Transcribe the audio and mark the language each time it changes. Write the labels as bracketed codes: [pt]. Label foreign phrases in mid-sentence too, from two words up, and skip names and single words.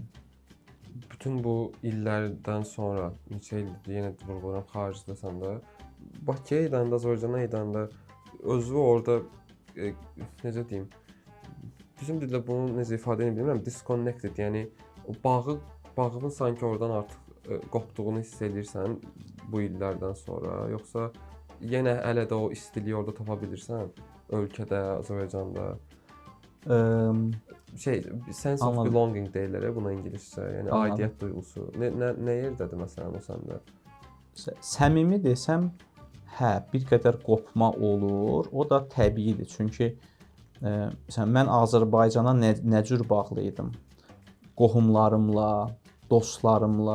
[az] Bütün bu illərdən sonra, neçə ildir, yenə vurğulayıram, xaricdəsən də, Bakıya gedəndə, Azərbaycana gedəndə, özü orada, necə deyim, bizim dildə bunu necə ifadə edə bilmirəm, disconnected, yəni bağın sanki oradan artıq qopduğunu hiss edirsən bu illərdən sonra, yoxsa yenə hələ də o istiliyi orada tapa bilirsən ölkədə, Azərbaycanda? [en] Sense of belonging [az] deyirlər buna ingiliscə, yəni aidiyyət duyğusu. Nə yerdədir məsələn o səndə? Səmimi desəm, hə, bir qədər qopma olur. O da təbiidir. Çünki məsələn mən Azərbaycana nə cür bağlı idim? Qohumlarımla, dostlarımla.